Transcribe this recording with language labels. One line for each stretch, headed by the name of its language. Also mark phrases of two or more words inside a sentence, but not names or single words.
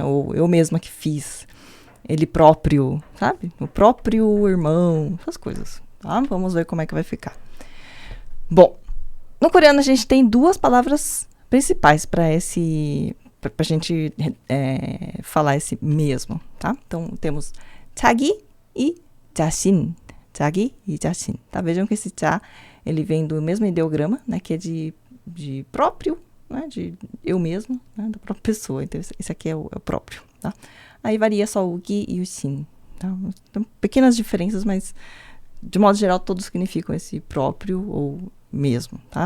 Portuguese: Ou eu mesma que fiz. Ele próprio, sabe? O próprio irmão, essas coisas. Tá? Vamos ver como é que vai ficar. Bom, no coreano a gente tem duas palavras principais para a gente falar esse mesmo, tá? Então temos 자기 e 자신.
Korean: 자기 e 자신.
Portuguese: Tá? Vejam que esse 자, ele vem do mesmo ideograma, né? Que é de próprio, né? De eu mesmo, né? Da própria pessoa. Então esse aqui é o próprio, tá? Aí varia só o gi e o shin, tá? Então, pequenas diferenças, mas de modo geral todos significam esse próprio ou mesmo, tá?